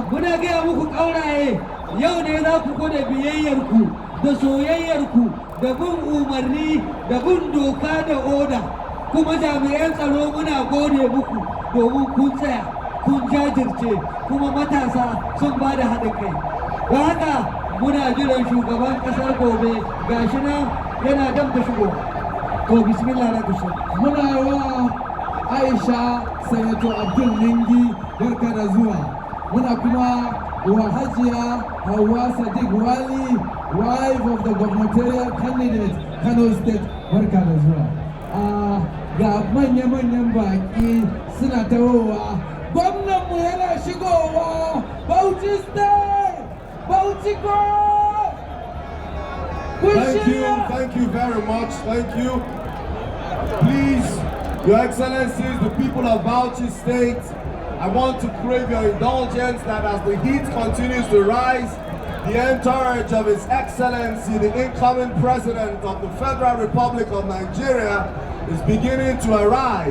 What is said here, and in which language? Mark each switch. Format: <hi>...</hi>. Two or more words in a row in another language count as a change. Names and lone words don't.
<ha>muna gaya muku ƙauraye yau ne za ku gwada biyayyarku da soyayyarku da bin umarni da bin doka da oda kuma jami'an tsaro muna gode muku domin kun tsaya kun jajirce kuma matasa sun ba da haɗin kai don haka muna jiran shugaban ƙasar gobe gashi nan yana dam da shigo to bismillah na kushe muna wa Aisha Sanato Abdul Ningi barka da zuwa muna kuma wa Hajiya Hauwa Sadiq Wali</ha> <en>wife of the gubernatorial candidate Kano State</en> <ha>barka da zuwa ga manya-manyan baki suna tawowa gwamnanmu yana shigowa Bauchi State Bauchi Go</ha> <en>Thank you very much. Thank you. Please, Your Excellencies, the people of Bauchi State, I want to crave your indulgence that as the heat continues to rise, the entourage of His Excellency, the incoming President of the Federal Republic of Nigeria, is beginning to arrive.</en>